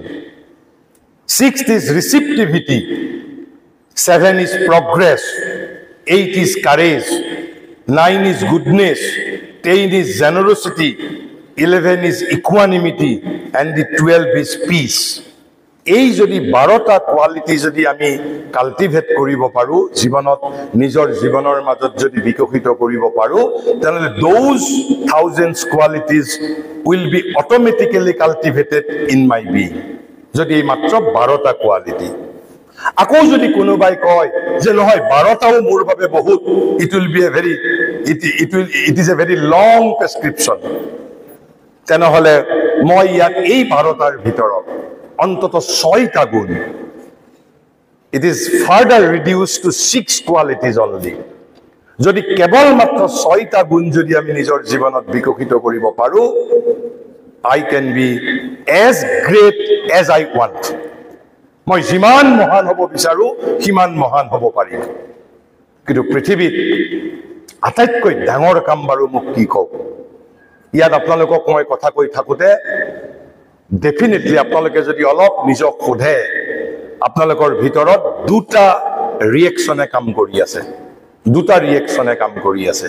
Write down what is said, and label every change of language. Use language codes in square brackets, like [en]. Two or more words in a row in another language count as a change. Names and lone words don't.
[en] Sixth is receptivity. 7 is progress. 8 is courage. 9 is goodness. 10 is generosity. 11 is equanimity. And the 12 is peace. [as] এই যদি 12টা কোৱালিটি যদি আমি কাল্টিভেট কৰিব পাৰো জীৱনত নিজৰ জীৱনৰ মাজত যদি বিকশিত কৰিব পাৰো তেনলে [en] those thousands qualities will be automatically cultivated in my being [as] যদি মাত্ৰ 12টা কোৱালিটি আকৌ যদি কোনোবাই কয় যে নহয় 12টাও মোৰ বাবে বহুত, [en] it is a very long prescription, [as] তেনেহ'লে মই ইয়াত এই 12টাৰ ভিতৰত অন্তত 6টা গুণ, [en] it is further reduce to 6 qualities only. [as] যদি কেৱল মাত্ৰ 6টা গুণ যদি আমি নিজৰ জীৱনত বিকশিত কৰিব পাৰো, [en] I can be as great as I want. [as] মই যিমান মহান হ'ব বিচাৰো সিমান মহান হ'ব পাৰিম। কিন্তু পৃথিৱীত আটাইতকৈ ডাঙৰ কাম বাৰু মোক কি কওক, ইয়াত আপোনালোকক মই কথা কৈ থাকোঁতে ডেফিনেটলি আপোনালোকে যদি অলপ নিজক সোধে, আপোনালোকৰ ভিতৰত দুটা ৰিয়েকশ্যনে কাম কৰি আছে, দুটা ৰিয়েকশ্যনে কাম কৰি আছে।